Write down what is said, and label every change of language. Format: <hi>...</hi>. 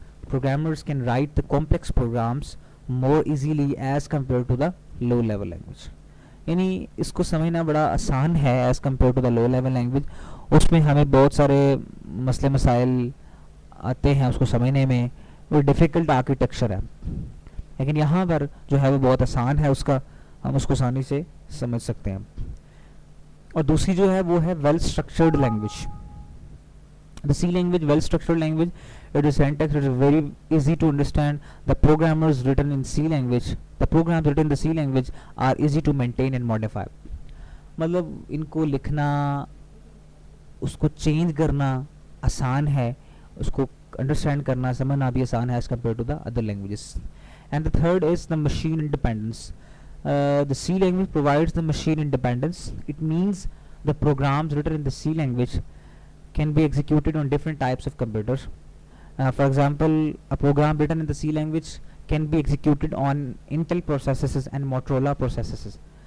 <en>Programmers can write the complex programs more easily as compared to the low level language.</en> <ur>یعنی اس کو سمجھنا بڑا آسان ہے</ur> <en>As compare to the low level language.</en> <ur>اس میں ہمیں بہت سارے مسئلے مسائل آتے ہیں اس کو سمجھنے میں, وہ ڈیفیکلٹ آرکیٹیکچر ہے, لیکن یہاں پر جو ہے وہ بہت آسان ہے, اس کا ہم اس کو آسانی سے سمجھ سکتے ہیں. اور دوسری جو ہے وہ ہے well structured language.</ur> <en>The C language, well structured language, it is syntax, it is very easy to understand. The programs written in C language, the programs written in the C language are easy to maintain and modify.</en> <ur>مطلب ان کو لکھنا, اس کو change کرنا آسان ہے, اس کو understand کرنا سمجھنا بھی آسان ہے</ur> <en>as compared to the other languages. And the third is the machine independence. The C language provides the machine independence. It means the programs written in the C language can be executed on different types of computers. For example, a program written in the C language can be executed on Intel processors and Motorola processors.</en>